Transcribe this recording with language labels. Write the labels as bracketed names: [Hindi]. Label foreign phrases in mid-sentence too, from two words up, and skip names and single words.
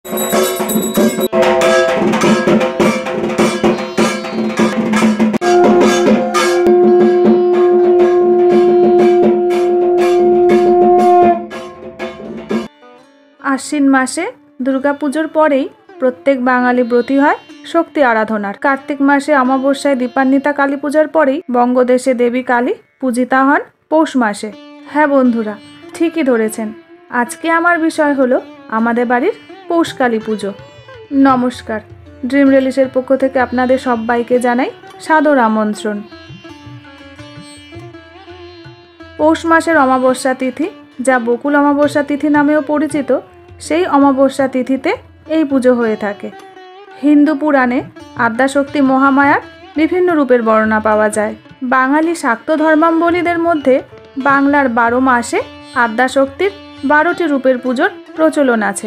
[Bangla] আশ্বিন মাসে দুর্গাপুজোর পরেই প্রত্যেক বাঙালি ব্রতী হয় শক্তি আরাধনার। কার্তিক মাসে অমাবস্যায় দীপান্বিতা কালী পূজার পরেই বঙ্গদেশে দেবী কালী পূজিতা হন পৌষ মাসে। হ্যাঁ বন্ধুরা ঠিকই ধরেছেন, আজকে আমার বিষয় হলো আমাদের বাড়ির পৌষ কালী পুজো। নমস্কার, ড্রিম রিলিশের পক্ষ থেকে আপনাদের সবাইকে জানাই সাদর আমন্ত্রণ। পৌষ মাসের অমাবস্যা তিথি যা বকুল অমাবস্যা তিথি নামেও পরিচিত, সেই অমাবস্যা তিথিতে এই পুজো হয়ে থাকে। হিন্দু পুরাণে আদ্যাশক্তি মহামায়ার বিভিন্ন রূপের বর্ণনা পাওয়া যায়। বাঙালি শাক্ত ধর্মাবলম্বীদের মধ্যে বাংলার 12 মাসে আদ্যাশক্তির 12টি রূপের পুজোর প্রচলন আছে।